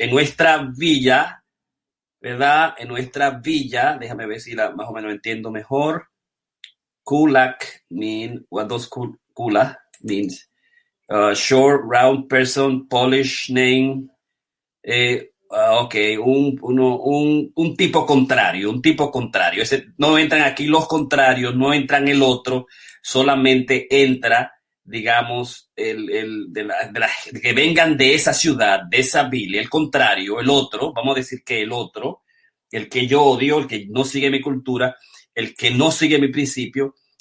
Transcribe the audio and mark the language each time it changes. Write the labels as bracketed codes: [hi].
[es] En nuestra villa, ¿verdad? En nuestra villa, déjame ver si más o menos entiendo mejor. [en] Kulak mean, what does Kula means? Short, round person, Polish name. [es] Ok, un tipo contrario, no entran aquí los contrarios, no entran el otro, solamente entra, digamos, que vengan de esa ciudad, de esa villa, el contrario, el otro, vamos a decir que el otro, el que yo odio, el que no sigue mi cultura, el que no sigue mi principio.